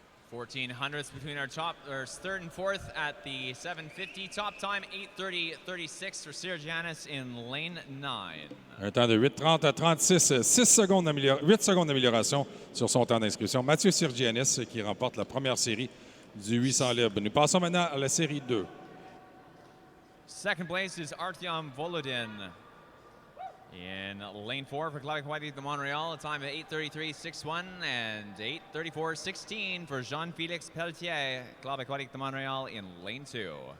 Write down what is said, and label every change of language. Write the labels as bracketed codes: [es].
[en] $1400ths between our third and fourth at the 7:50. Top time 8:30.36 for Siragianis in lane 9. [fr] Un temps de 8:30 à 36, 8 secondes d'amélioration sur son temps d'inscription. Mathieu Siragianis qui remporte la première série du 800 libre. Nous passons maintenant à la série 2. [en] Second place is Artyom Volodin. In lane 4 for Club Aquatique de Montréal, a time of 8:33.61 and 8:34.16 for Jean-Félix Pelletier, Club Aquatique de Montréal in lane 2.